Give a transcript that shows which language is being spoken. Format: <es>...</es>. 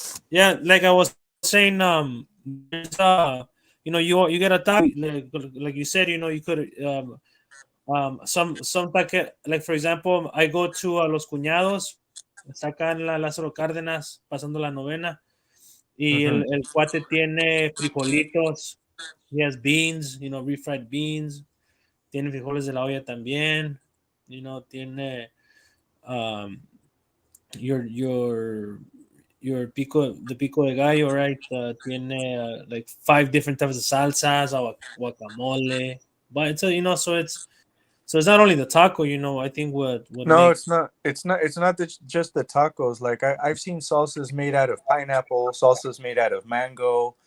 <en>Yeah, like I was saying, there's you know, you get a taco like you said, you know, you could some packet, like for example, I go to Los Cuñados,</en> <es>está acá en la Lázaro Cárdenas, pasando la novena, y</es> <en>Mm-hmm.</en> <es>el cuate tiene frijolitos,</es> <en>he has beans, you know, refried beans,</en> <es>tiene frijoles de la olla también,</es> <en>you know, tiene um, your your the pico de gallo, right? Tiene like 5 different types of salsas, guacamole, but it's a, you know, so it's not only the taco, you know. I think what No, makes it's not. It's not just the tacos. Like I've seen salsas made out of pineapple, salsas made out of mango.</en>